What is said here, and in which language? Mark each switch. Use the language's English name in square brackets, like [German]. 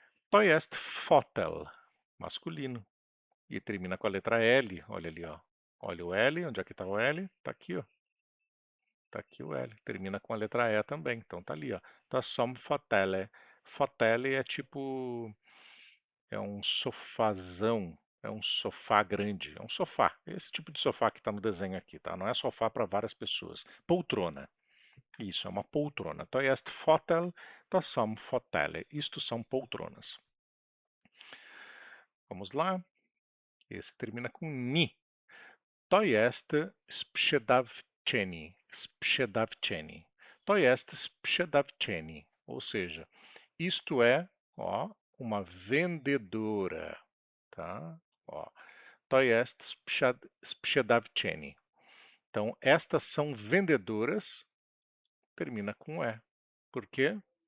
[Polish] To jest fotel, masculino. [Portuguese] E termina com a letra L. Olha ali, ó. Olha o L, onde é que está o L? Está aqui, ó. Está aqui o L. Termina com a letra E também. Então tá ali, ó. [Polish] To są fotele. [Portuguese] Fotele é tipo é um sofazão, é um sofá grande, é um sofá. Esse tipo de sofá que está no desenho aqui, tá? Não é sofá para várias pessoas. Poltrona. Isso, é uma poltrona. [Polish] To jest fotel, to są fotele. [Portuguese] Isto são poltronas. Vamos lá. Esse termina com ni. [Polish] To jest sprzedawczyni. Sprzedawczyni. To jest sprzedawczyni. [Portuguese] Ou seja, isto é, ó, uma vendedora, tá? [Polish] Ó, to jest sprzedawczyni. [Portuguese] Então, estas são vendedoras, termina com E. Por quê?